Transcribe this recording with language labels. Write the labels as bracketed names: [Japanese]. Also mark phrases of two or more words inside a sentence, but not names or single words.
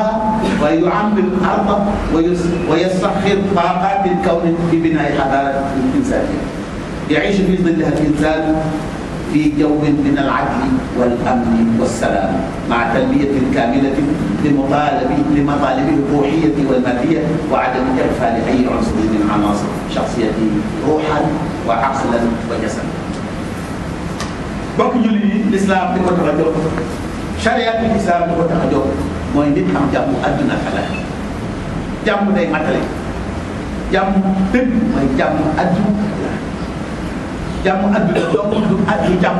[Arabic] ويعمر الأرض ويسخر طاقات الكون ببناء حضارة إنسانية يعيش في ظلها الإنسان في جو من العدل والأمن والسلام مع تلبية كاملة لمطالبه الروحية والمادية وعدم إغفال أي عنصر من عناصر شخصيته روحا وعقلا وجسدا. [Wolof] bokk jullit yi l'islam di ko tax a jóg chariat bi l'islam di ko tax a jóg mooy nit am jàmm àdduna ak àllaaxira jàmm day matale jàmm dëgg mooy jàmm àdduna jàmm àdduna donc du jàmm